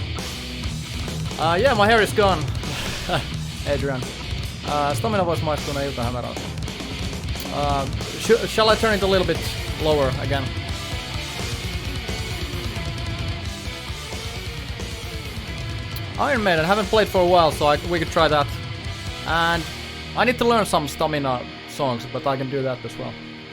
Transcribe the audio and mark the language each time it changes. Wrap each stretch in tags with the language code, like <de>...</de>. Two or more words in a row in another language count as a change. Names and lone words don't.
<en>Yeah, my hair is gone. Adrian.</en> <fi>Stamina voisi maistua iltahämärältä.</fi> <en>Shall I turn it a little bit lower again? Iron Maiden, haven't played for a while, so we could try that. And I need to learn some Stamina songs, but I can do that as well.</en>